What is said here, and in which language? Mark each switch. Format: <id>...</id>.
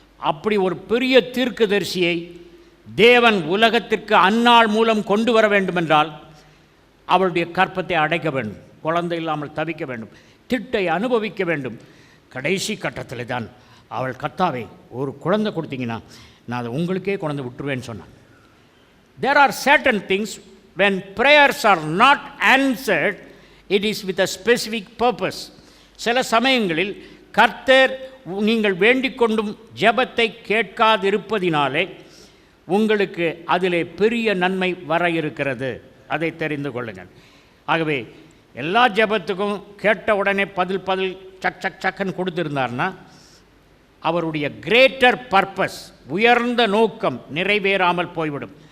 <ta>அப்படி ஒரு பெரிய தீர்க்கதரிசியை தேவன் உலகத்திற்கு அன்னாள் மூலம் கொண்டு வர வேண்டுமென்றால் அவளுடைய கற்பத்தை அடைக்க வேண்டும், குழந்தை இல்லாமல் தவிக்க வேண்டும், திட்டை அனுபவிக்க வேண்டும். கடைசி கட்டத்தில் தான் அவள், கர்த்தாவே ஒரு குழந்தை கொடுத்தீங்கன்னா நான் அதை உங்களுக்கே குழந்தை விட்டுருவேன்னு சொன்னான்.</ta> <en>There are certain things when prayers are not answered, it is with a specific purpose.</en> <ta>சில சமயங்களில் கர்த்தர் நீங்கள் வேண்டிக் கொண்டும் ஜெபத்தை கேட்காதிருப்பதினாலே உங்களுக்கு அதிலே பெரிய நன்மை வர இருக்கிறது. அதை தெரிந்து கொள்ளுங்கள். ஆகவே எல்லா ஜெபத்துக்கும் கேட்ட உடனே பதில் சக் சக் சக்குன்னு கொடுத்துருந்தார்னா அவருடைய</ta> <en>greater purpose,</en> <ta>உயர்ந்த நோக்கம் நிறைவேறாமல் போய்விடும்.</ta>